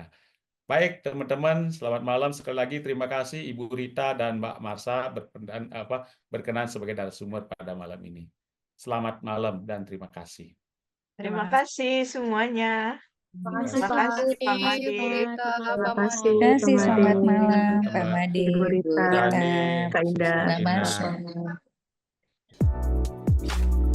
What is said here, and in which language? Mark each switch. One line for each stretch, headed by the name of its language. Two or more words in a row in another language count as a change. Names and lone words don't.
Indonesian: Baik teman-teman, selamat malam sekali lagi. Terima kasih Ibu Rita dan Mbak Marsha berkenan sebagai narasumber pada malam ini. Selamat malam dan terima kasih. Terima kasih semuanya. Terima kasih, Terima Pak. kasih Pak Terima Made. kasih, Terima Pak kasih, Made. Pak Made, Selamat malam Pak Mbak Made, Ibu Bu Rita, Rita, Dani, Kak Sis Indah. Mbak Sartina. Marsha.